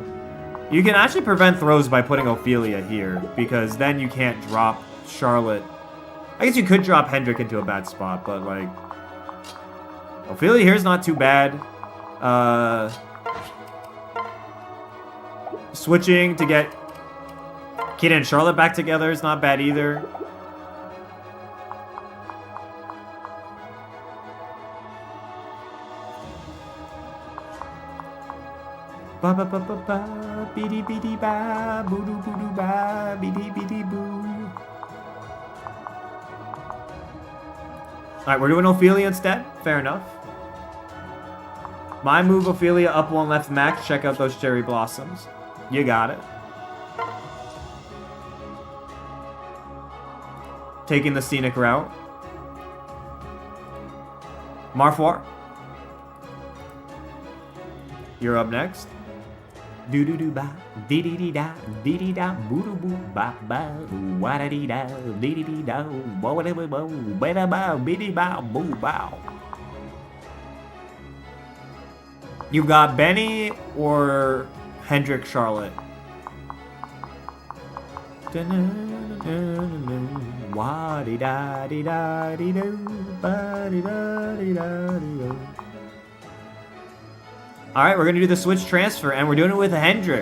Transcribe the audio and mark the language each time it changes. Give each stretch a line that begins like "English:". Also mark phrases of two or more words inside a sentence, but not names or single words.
English: You can actually prevent throws by putting Ophelia here, because then you can't drop Charlotte. I guess you could drop Hendrik into a bad spot, but like... Ophelia here is not too bad. Switching to get Kid and Charlotte back together is not bad either. Ba ba ba ba ba, beady beady ba, boo doo boo doo ba, beady beady boo. Alright, we're doing Ophelia instead. Fair enough. My move, Ophelia, up 1 left max. Check out those cherry blossoms. You got it. Taking the scenic route. Marfoir. You're up next. Do do do ba, dee dee dee da, dee dee da, boo doo boo ba ba, wa da dee da, dee dee dee da, bo da bo bo, ba da ba, bee dee ba, boo bow. You got Benny or Hendrik Charlotte? Alright, we're gonna do the switch transfer, and we're doing it with Hendrik.